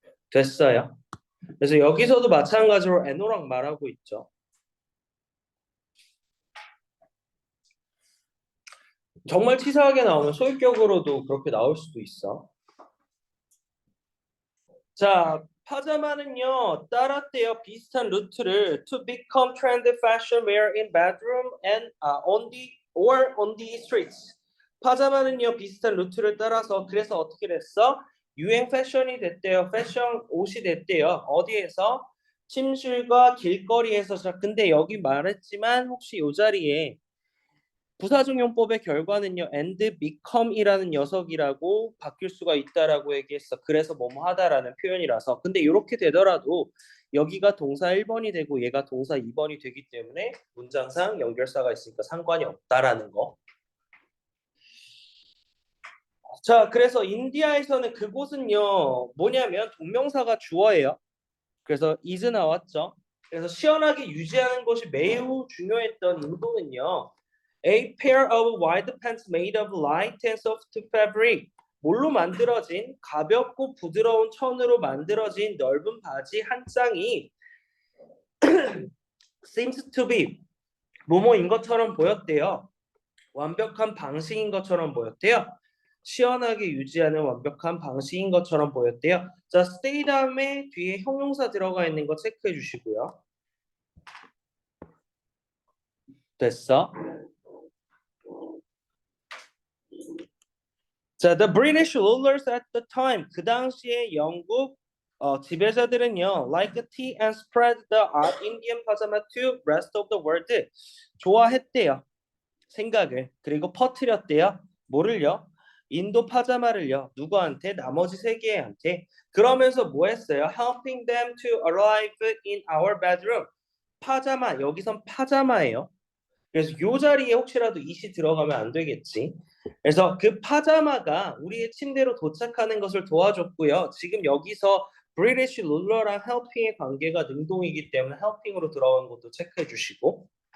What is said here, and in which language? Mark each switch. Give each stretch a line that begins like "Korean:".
Korean: 됐어요. 그래서 여기서도 마찬가지로 애노랑 말하고 있죠. 정말 치사하게 나오면 소유격으로도 그렇게 나올 수도 있어. 자, 파자마는요 따랐대요. 비슷한 루트를
English: to become trend fashion wear in bedroom and on the streets.
Korean: 파자마는요 비슷한 루트를 따라서 그래서 어떻게 됐어? 유행 패션이 됐대요. 패션 옷이 됐대요. 어디에서? 침실과 길거리에서. 자, 근데 여기 말했지만 혹시 이 자리에 부사적용법의 결과는요, and become이라는 녀석이라고 바뀔 수가 있다라고 얘기했어. 그래서 뭐뭐 하다라는 표현이라서. 근데 이렇게 되더라도 여기가 동사 1번이 되고 얘가 동사 2번이 되기 때문에 문장상 연결사가 있으니까 상관이 없다라는 거. 자, 그래서 인디아에서는 그곳은요, 뭐냐면 동명사가 주어예요. 그래서 is 나왔죠. 그래서 시원하게 유지하는 것이 매우 중요했던 인도는요.
English: A pair of wide pants made of light and soft fabric.
Korean: 뭘로 만들어진 가볍고 부드러운 천으로 만들어진 넓은 바지 한 쌍이
English: seems to be
Korean: 뭐뭐인 것처럼 보였대요. 완벽한 방식인 것처럼 보였대요. 시원하게 유지하는 완벽한 방식인 것처럼 보였대요. 자, stay 다음에 뒤에 형용사 들어가 있는 거 체크해 주시고요. 됐어?
English: 자, the British rulers at the time
Korean: 그 당시에 영국 지배자들은요,
English: like tea and spread the Indian pajama to rest of the world.
Korean: 좋아했대요. 생각을. 그리고 퍼뜨렸대요. 뭐를요? 인도 파자마를요. 누구한테? 나머지 세계한테. 그러면서 뭐 했어요?
English: Helping them to arrive in our bedroom.
Korean: 파자마, 여기선 파자마예요. 그래서 요 자리에 혹시라도 이시 들어가면 안 되겠지. 그래서 그 파자마가 우리의 침대로 도착하는 것을 도와줬고요. 지금 여기서 브리티시 룰러랑 헬핑의 관계가 능동이기 때문에 헬핑으로 들어간 것도 체크해 주시고.